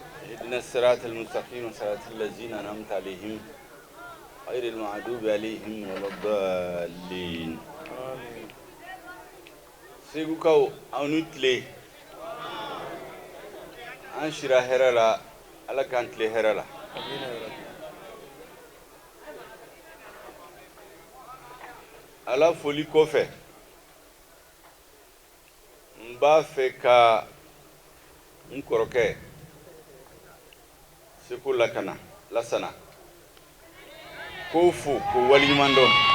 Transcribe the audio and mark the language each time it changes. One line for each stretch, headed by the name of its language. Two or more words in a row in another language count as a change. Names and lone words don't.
Arabic: اهدنا الصراط المستقيم صراط الذين أنعمت عليهم غير المغضوب عليهم ولا الضالين.
Bambara: Segukaw anu tile an shira hɛrɛ la Ala k'an tile hɛrɛ la. Ala foli kɔfɛ n b'a fɛ ka n kɔrɔkɛ Seko Lasana k'o fo k'o waliɲuman dɔn.